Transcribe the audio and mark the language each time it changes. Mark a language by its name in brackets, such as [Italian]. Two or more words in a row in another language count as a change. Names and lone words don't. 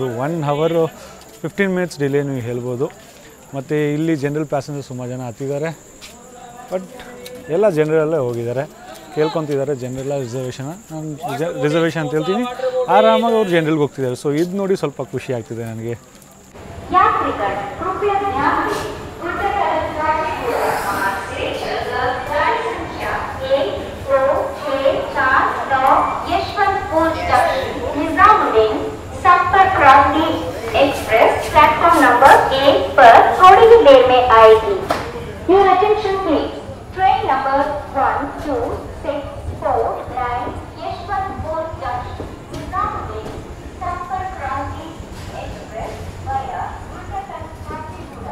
[English] 1 hour 15 minutes delay [Kannada] ನೀವು ಹೇಳ್ಬೋದು. ಮತ್ತು ಇಲ್ಲಿ [English] general passenger [Kannada] ಸುಮಾರು ಜನ ಹತ್ತಿದ್ದಾರೆ, ಬಟ್ ಎಲ್ಲ ಜನರಲ್ಲೇ ಹೋಗಿದ್ದಾರೆ, ಕೇಳ್ಕೊತಿದ್ದಾರೆ ಜನರಲ್ಲ ರಿಸರ್ವೇಷನ್. ನಾನು ರಿಸರ್ವೇಷನ್ ಅಂತ ಹೇಳ್ತೀನಿ, ಆರಾಮಾಗಿ ಅವ್ರು ಜನರಲ್ಗೆ ಹೋಗ್ತಿದ್ದಾರೆ. ಸೊ ಇದು ನೋಡಿ ಸ್ವಲ್ಪ ಖುಷಿ ಆಗ್ತಿದೆ ನನಗೆ. [English] Express platform number [Hindi] 8 पर थोड़ी ही देर में आएगी. [English] Your attention please. Train number 12649 यशवंतपुर जंक्शन निजामुद्दीन संपर्क क्रांति एक्सप्रेस via Ultraton Factory